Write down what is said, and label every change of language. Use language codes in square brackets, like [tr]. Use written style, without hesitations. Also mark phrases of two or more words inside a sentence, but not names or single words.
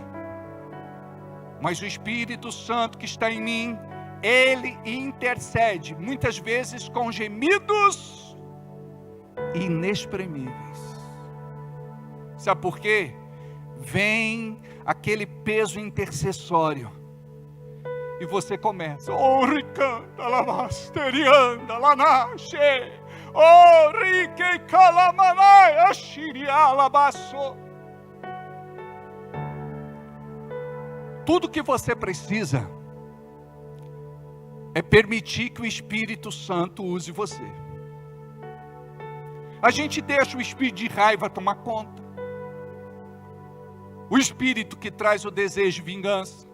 [pt] Mas o Espírito Santo que está em mim, Ele intercede, muitas vezes com gemidos inexprimíveis. Sabe por quê? Vem aquele peso intercessório. E você começa: oh, ricanta lavasterianda lanache, oh, rique calamanai ashirialabasso. Tudo que você precisa é permitir que o Espírito Santo use você. A gente deixa o espírito de raiva tomar conta. O espírito que traz o desejo de vingança.